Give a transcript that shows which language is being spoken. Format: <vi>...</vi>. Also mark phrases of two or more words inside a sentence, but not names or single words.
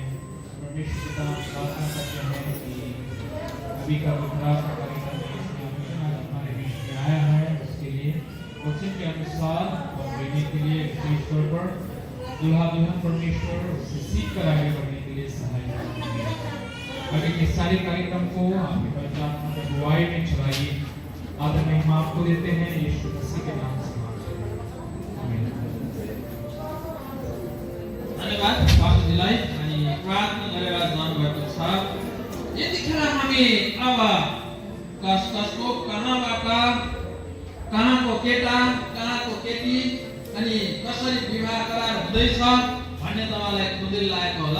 <hi>परमेश्वर पिता प्रार्थना करते हैं कि अभी का विवाह का कार्यक्रम हमारे बीच में आया है उसके लिए वचन के अनुसार और देने के लिए विशेष तौर पर दुल्हा दुल्हन परमेश्वर से सीख कर आगे बढ़ने के लिए सहायता करेंगे। आगे के सारे कार्यक्रम को आपके पवित्र आत्मा की अगुवाई में चलाइए। आदर महिमा आपको देते हैं यीशु मसीह के नाम से</hi> <ne>धन्यवाद पास्टरजीलाई अनि प्रार्थना गरेर जानुभएको छ। यतिखेर हामी अब कसको कहाँको केटा कहाँको केटी अनि कसरी विवाह गराएर हुँदैछ भन्ने तपाईँलाई खुदै लागेको होला।</ne>